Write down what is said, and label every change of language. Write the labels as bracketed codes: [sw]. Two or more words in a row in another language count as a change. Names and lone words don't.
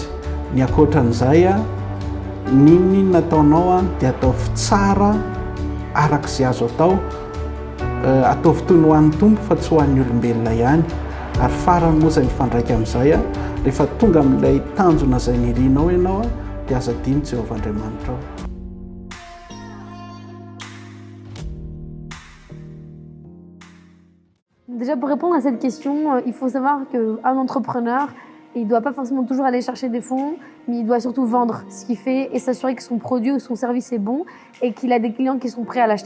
[mg] Ny ankoatran'izay ninona nataonao dia ataovy tsara arak'izay azo atao, ataovy toy ny ho an'ny tompo fa tsy ho an'ny olombelona ihany. ary farany moa zay mifandraika amin'izay a rehefa tonga amin'ilay tanjona izay nirianao ianao a dia aza dino Jehovah-Andriamanitra ao. [fr] Déjà, pour répondre à cette question, il faut savoir qu'un entrepreneur, il ne doit pas forcément toujours aller chercher des fonds, mais il doit surtout vendre ce qu'il fait et s'assurer que son produit ou son service est bon et qu'il a des clients qui sont prêts à l'acheter.